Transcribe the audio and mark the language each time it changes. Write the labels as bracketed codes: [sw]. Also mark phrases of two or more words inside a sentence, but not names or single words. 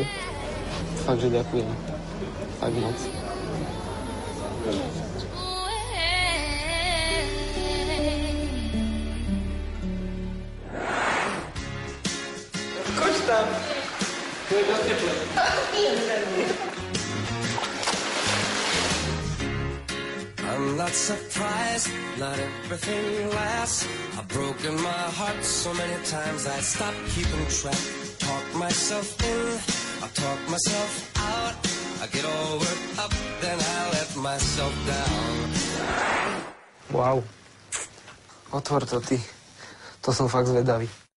[sk] Fakt, že ďakujem. Fakt moc. Koč tam. To je dosť teplé. [en] I'm not surprised, not everything lasts. I've broken my heart so many times I stopped keeping track. Talk myself in, I talk myself out. I get all worked up, then I let myself down. [sk] Wow. Otvor to ty. To som fakt zvedavý.